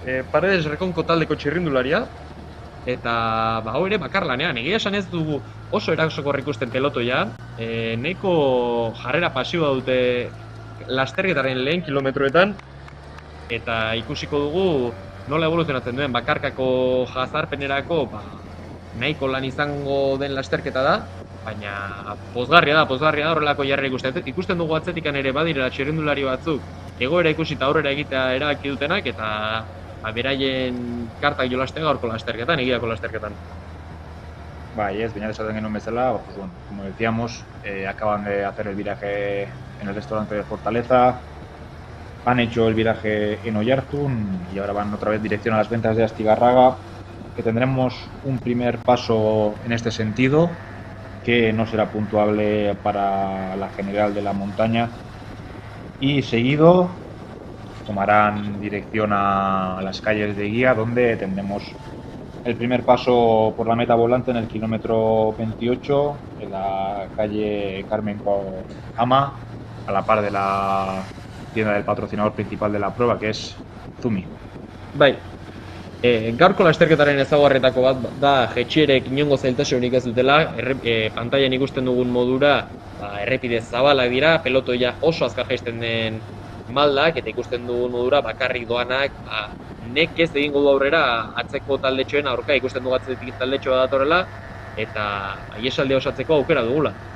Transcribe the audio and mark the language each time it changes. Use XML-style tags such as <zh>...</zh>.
<eu>Paredes Rekonko taldeko txirrindularia, eta hau ere bakarlanean, egia esan ez dugu oso erasokor ikusten pelotoia, nahiko jarrera pasiboa dute lasterketaren lehen kilometroetan, eta ikusiko dugu nola evoluzionatzen duen bakarkako jazarpenerako nahiko lan izango den lasterketa da, baina pozgarria da horrelako jarrera ikusten. Ikusten dugu atzetikan ere badirela txirrindulari batzuk egoera ikusi eta aurrera egitea erabaki dutenak, eta beraien kartak jolastea gaurko lasterketan, egiako lasterketan. Ez, Beñat esaten genuen bezala,</eu> <es>como decíamos, acaban de hacer el viraje en el restaurante de Fortaleza, han hecho el viraje en Oiartzun y ahora van otra vez dirección a las ventas de Astigarraga, que tendremos un primer paso en este sentido, que no será puntuable para la general de la montaña, y seguido tomarán dirección a las calles de Guía, donde tendremos el primer paso por la meta volante en el kilómetro 28, en la calle Carmen Ama, a la par de la tienda del patrocinador principal de la prueba, que es Zumi.</es> <eu>Bai, gaurko lasterketaren ezaugarrietako bat da jetxierek inongo zailtasunik ez dutela, pantailan ikusten dugun modura errepide zabalak dira, pelotoia oso azkar jaisten den maldak, eta ikusten dugun modura bakarrik doanak nekez egingo du aurrera atzeko taldetxoen aurka ikusten dugu atzetik taldetxoa datorrela, eta ihesaldia osatzeko aukera dugula.</eu>